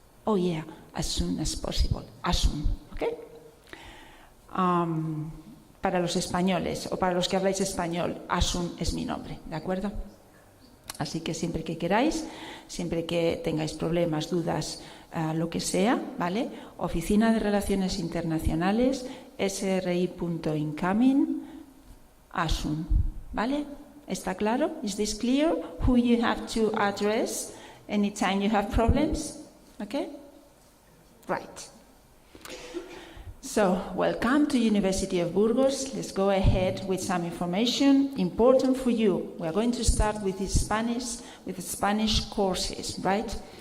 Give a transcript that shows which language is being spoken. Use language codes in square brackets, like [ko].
[en] Oh yeah, as soon as possible. Asun, okay? [es] Para los españoles o para los que habláis español, Asun es mi nombre, ¿de acuerdo? Así que siempre que queráis, siempre que tengáis problemas, dudas, lo que sea, ¿vale? Oficina de Relaciones Internacionales, sri.incoming, Asun, ¿vale? [en] ¿Está claro? Is this clear? Who you have to address anytime you have problems? Okay? Right. So, welcome to University of Burgos. Let's go ahead with some information important for you. We are going to start with the Spanish courses, right?